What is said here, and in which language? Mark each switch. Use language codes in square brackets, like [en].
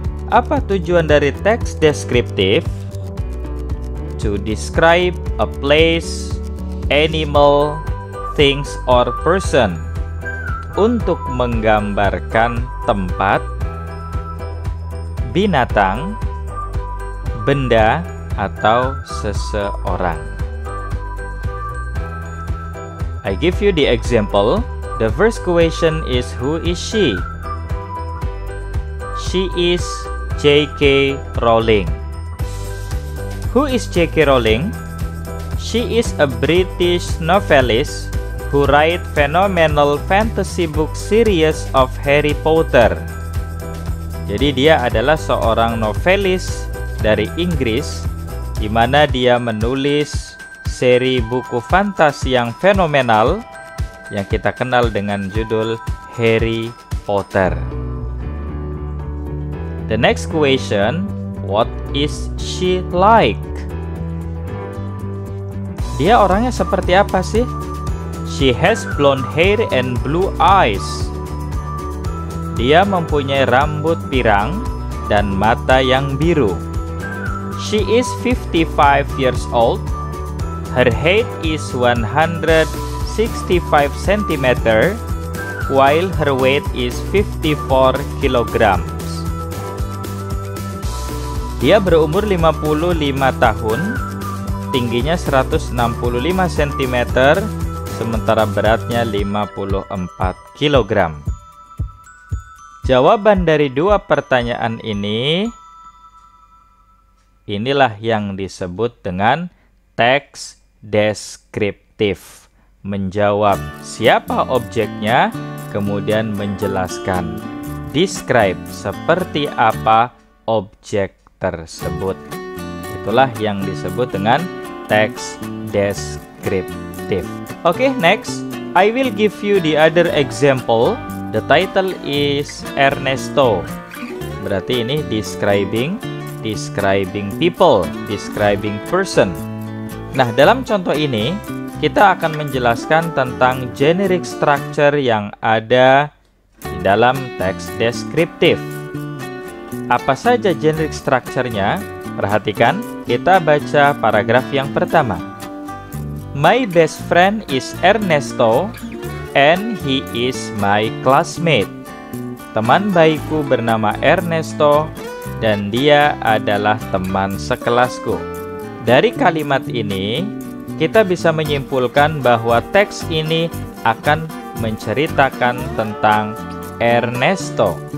[id] Apa tujuan dari teks deskriptif? [en] To describe a place, animal, things, or person. [id] Untuk menggambarkan tempat, binatang, benda, atau seseorang. [en] I give you the example. The first question is who is she? She is J.K. Rowling. Who is J.K. Rowling? She is a British novelist who write phenomenal fantasy book series of Harry Potter. [id] Jadi dia adalah seorang novelis dari Inggris di mana dia menulis seri buku fantasi yang fenomenal yang kita kenal dengan judul Harry Potter. [en] The next question, what is she like? [id] Dia orangnya seperti apa sih? [en] She has blonde hair and blue eyes. [id] Dia mempunyai rambut pirang dan mata yang biru. [en] She is 55 years old. Her height is 165 cm, while her weight is 54 kilograms. [id] Dia berumur 55 tahun. Tingginya 165 cm, sementara beratnya 54 kg. Jawaban dari dua pertanyaan ini, inilah yang disebut dengan teks deskriptif. Menjawab siapa objeknya, kemudian menjelaskan. Describe seperti apa objek tersebut. Itulah yang disebut dengan teks deskriptif. [en] Okay, next, I will give you the other example. The title is Ernesto. [id] Berarti ini [en] describing people, describing person. [id] Nah, dalam contoh ini kita akan menjelaskan tentang generic structure yang ada di dalam teks deskriptif. Apa saja generic structure-nya? Perhatikan, kita baca paragraf yang pertama. [en] My best friend is Ernesto and he is my classmate. [id] Teman baikku bernama Ernesto dan dia adalah teman sekelasku. Dari kalimat ini, kita bisa menyimpulkan bahwa teks ini akan menceritakan tentang Ernesto.